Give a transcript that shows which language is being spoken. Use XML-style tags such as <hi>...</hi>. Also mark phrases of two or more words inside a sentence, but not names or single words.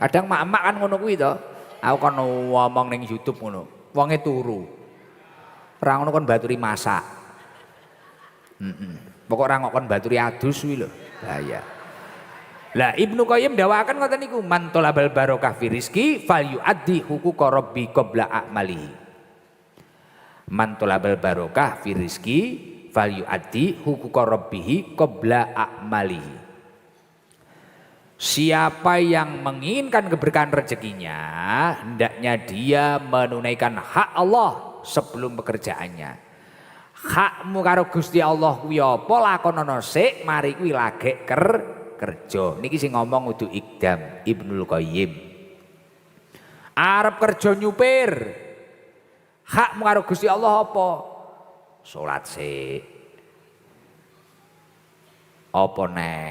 <jv>Kadang mak-mak kan ngono kuwi to. Aku kan ngomong ning YouTube ngono. Wonge turu. Ora ngono kon baturi masak. Pokok ora kon baturi adus kuwi lho. Bahaya. Lah Ibnu Qayyim dawakan ngoten niku</jv> <ar>من طلب البركة في رزقي فليؤد حقوق ربي قبل أعماله. من طلب البركة في رزقي فليؤد حقوق ربه قبل أعماله.</ar> <id>Siapa yang menginginkan keberkahan rezekinya, hendaknya dia menunaikan hak Allah sebelum pekerjaannya.</id> <jv>Hakmu karo Gusti Allah kuwi apa lakonono sik mari kuwi lagek kerja. Niki sing ngomong kudu Iqdam Ibnul Qayyim. Arep kerja nyupir. Hakmu karo Gusti Allah apa? Salat sik. Apa neh?</jv>